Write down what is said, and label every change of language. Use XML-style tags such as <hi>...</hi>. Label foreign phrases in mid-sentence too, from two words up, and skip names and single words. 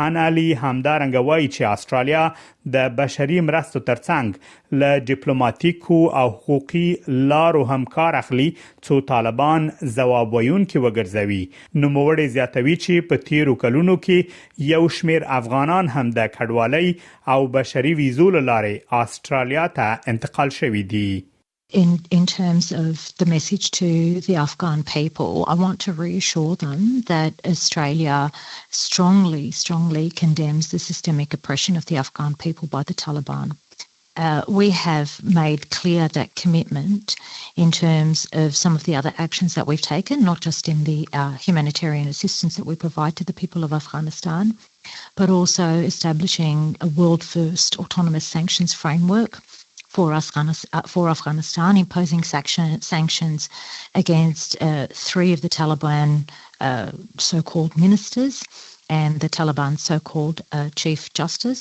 <ps>ان علي همدارنګه وایي چې استرالیا د بشري مرستو ترڅنګ له ډیپلوماټیکو او حقوقي لارو هم کار اخلي څو طالبان ځواب ویونکي وګرځوي. نوموړی زیاتوي چې په تیرو کلونو کې یو شمیر افغانان هم د کډوالۍ او بشري ویزو له لارې استرالیا ته انتقال شوي دي.</ps> <en>In terms of the message to the Afghan people, I want to reassure them that Australia strongly condemns the systemic oppression of the Afghan people by the Taliban. We have made clear that commitment in terms of some of the other actions that we've taken, not just in the humanitarian assistance that we provide to the people of Afghanistan, but also establishing a world-first autonomous sanctions framework for Afghanistan, imposing sanctions against 3 of the Taliban so-called ministers and the Taliban so-called Chief Justice.</en>